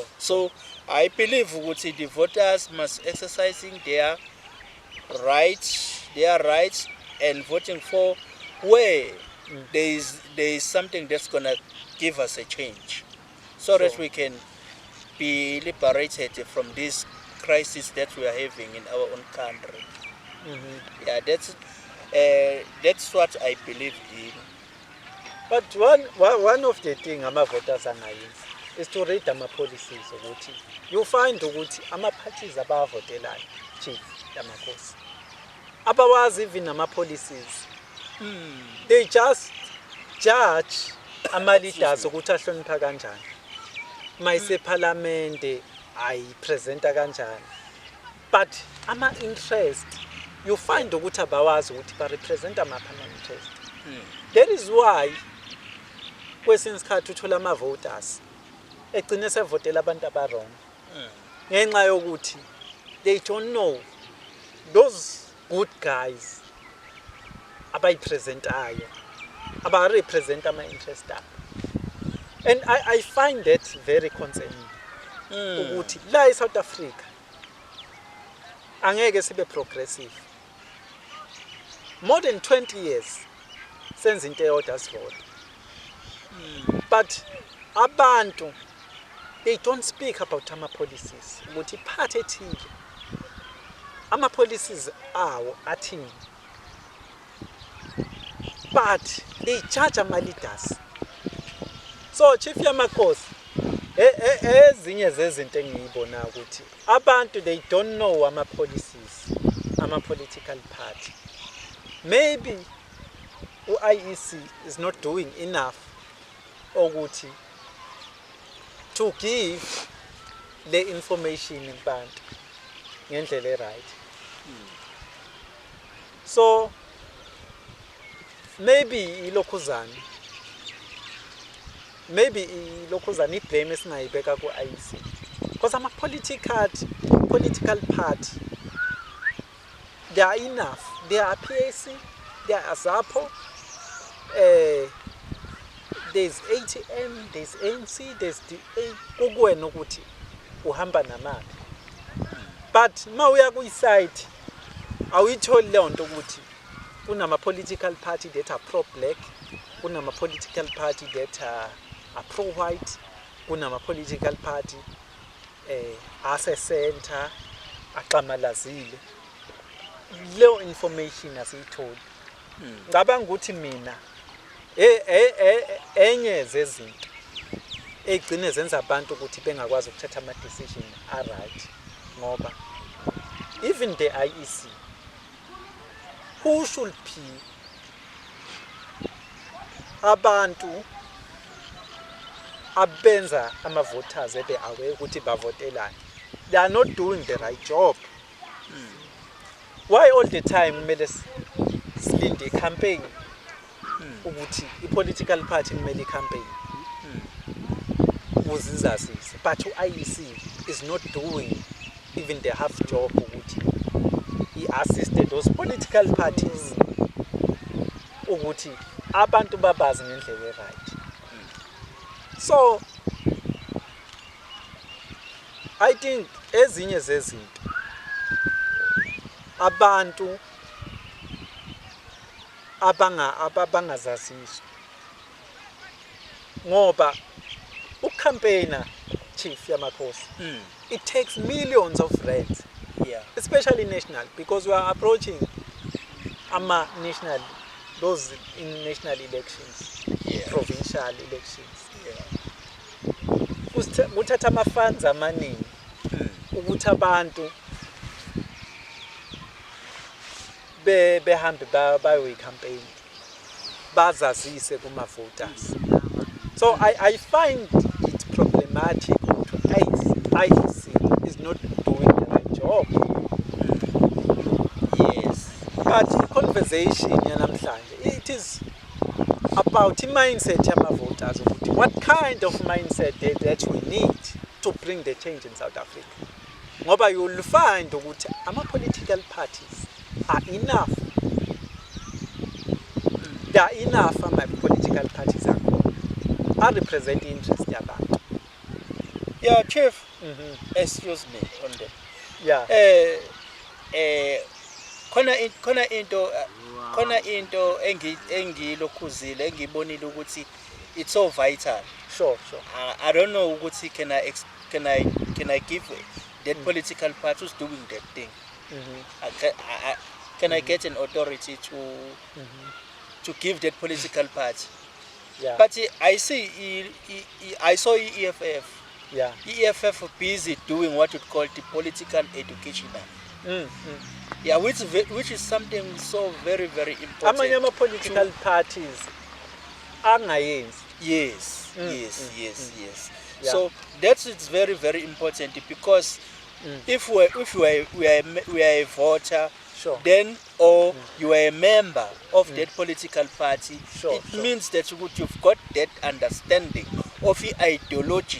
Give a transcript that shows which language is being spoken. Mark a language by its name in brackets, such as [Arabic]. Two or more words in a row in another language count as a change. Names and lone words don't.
[English] So I believe the voters must exercising their rights, and voting for where there is something that's gonna give us a change, so that we can be liberated from this crisis that we are having in our own country. Yeah, that's what I believe in. But one of the things [Zulu] ama-voters angayenza [English] is to read [Zulu] ama-policies ukuthi [English] you find [Zulu] ukuthi ama-parties abawavotelayo, [English] Chief YamaKhosi, abawazi even ama-policies. They just judge [Zulu] ama-leaders ukuthi ahlonipha kanjani, mayisephalamende ayipresenta kanjani, but ama-interest you find ukuthi abawazi ukuthi barepresenta amaphi ama-interest. [English] That is why [Zulu] kwesinye isikhathi uthola ama-voters egcine sevotela abantu aba-wrong ngenxa yokuthi [English] they don't know those good guys [Zulu] abayipresentayo abarepresenta ama-interest abo. [English] And I find that very concerning [Zulu] ukuthi la e-South Africa angeke sibe progressive. [English] More than 20 years [Zulu] senze into eyodwa sivote, but abantu [English] they don't speak about [Zulu] ama-policies ukuthi iphathi ethile ama-policies awo athini, [English] but they judge ama-leaders. [Zulu] So Chief YamaKhosi, ezinye zezinto engiyibona ukuthi abantu [English] they don't know [Zulu] ama-policies, ama-political party. [English] Maybe u-IEC is not doing enough ukuthi to give the information [Zulu] kubantu ngendlela [English] right. So maybe [Zulu] ilokhuzana iblame esingayibeka ku-IEC [English] because political party they are enough. They are PAC, they are ZAPO, there's ATM, there's ANC, there's DA. [Zulu] Kukuwena ukuthi uhamba namaphi. But mawuya kwi-side awuyitholi leyo nto ukuthi kunama-political party [English] that are pro-black, [Zulu] kunama-political party [English] that are pro-white, [Zulu] kunama-political party ase-center aqamalazile. Leyo information asiyitholi. Ngicabanga ukuthi mina enye zezinto egcine zenza abantu ukuthi bengakwazi ukuthatha ama-decision a-right ngoba [English] even the IEC, who should be [Zulu] abantu abenza ama-voters ebe aware ukuthi bavotelani, [English] they are not doing the right job. Why all the time [Zulu] kumele silinde i-campaign ukuthi i-political party kumele i-campaign ukuze izazise, [English] but u-IEC is not doing even the half job ukuthi i-assist those political parties [Zulu] ukuthi abantu babazi ngendlela [English] right. [Zulu] So I think ezinye zezinto abantu abangazaziswa ngoba ucampaigner Chief YamaKhosi, [English] it takes millions of rands, especially national, because we are approaching national, those in national elections, provincial elections. [Zulu] Kuthatha ama-funds amaningi ukuthi abantu behambe bayoyi-campaign bazazise kuma-voters. [English] So I find it problematic to IEC is not doing the right job. Yes, but conversation yanamhlanje, it is about the mindset [Zulu] yama-voters ukuthi [English] what kind of mindset that we need to bring the change in South Africa. Ngoba you will find ukuthi ama-political parties are enough. there are enough political parties are represent interest yabantu. Yeah, Chief. Excuse me on that. Yeah. [Zulu] Khona into engilokhuzile engibonile ukuthi [English] it's so vital. Sure. I don't know ukuthi can I give that political party who's doing that thing. Can I get an authority to give that political party? Yeah. But I saw EFF. Yeah. EFF busy doing what we call the political education. Yeah, which is something so very, very important. [Zulu] Amanye political parties angayenzi. [English] Yes. Yeah. So it's very, very important because if we are a voter, sure, then or you are a member of that political party, sure, it means that you've got that understanding of the ideology,